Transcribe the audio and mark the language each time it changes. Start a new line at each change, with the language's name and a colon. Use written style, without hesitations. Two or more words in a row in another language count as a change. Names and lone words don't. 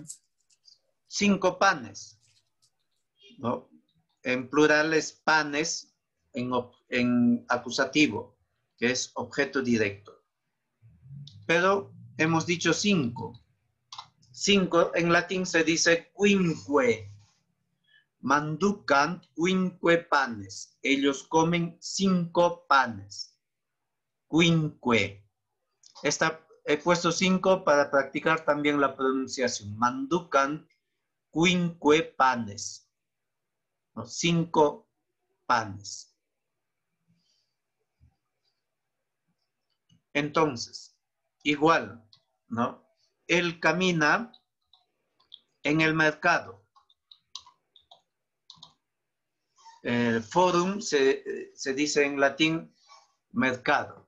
Spanish: 5 panes. ¿No? En plural es panes en acusativo, que es objeto directo. Pero hemos dicho 5. 5 en latín se dice quinque.
Latin: Manducan quinque panes.
Spanish: Ellos comen 5 panes. Quinque. He puesto 5 para practicar también la pronunciación.
Latin: Manducan quinque panes.
Spanish: 5 panes. Entonces, igual, ¿no? Él camina en el mercado. El forum se dice en latín mercado.